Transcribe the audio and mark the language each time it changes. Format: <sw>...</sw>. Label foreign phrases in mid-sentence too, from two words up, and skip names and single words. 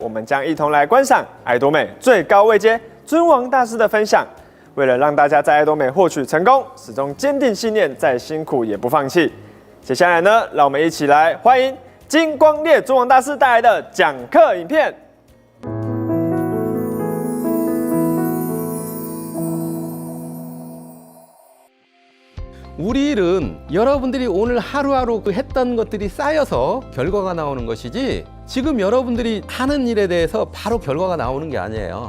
<zh>我们将一同来观赏爱多美最高位阶尊王大师的分享。为了让大家在爱多美获取成功，始终坚定信念，再辛苦也不放弃。接下来呢，让我们一起来欢迎金光烈尊王大师带来的讲课影片。</zh> <ko>우리 일은 여러분들이 오늘 하루하루 했던 것들이 쌓여서 결과가 나오는 것이지 지금 여러분들이 하는 일에 대해서 바로 결과가 나오는 게 아니에요.</ko>